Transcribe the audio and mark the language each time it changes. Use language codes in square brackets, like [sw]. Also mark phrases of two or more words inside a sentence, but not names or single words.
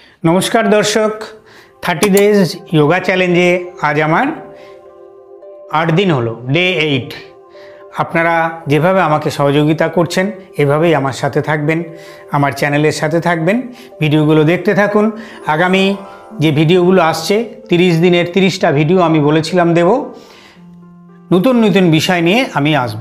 [bn] নমস্কার দর্শক [en] 30 days yoga challenge [bn] আজ আমার 8 দিন [en] hello day 8 [bn] আপনারা যেভাবে আমাকে সহযোগিতা করছেন এভাবেই আমার সাথে থাকবেন, আমার চ্যানেলের সাথে থাকবেন, ভিডিওগুলো দেখতে থাকুন। আগামী যে ভিডিওগুলো আসছে 30 দিনের 30টা ভিডিও আমি বলেছিলাম দেব, নতুন নতুন বিষয় নিয়ে আমি আসব।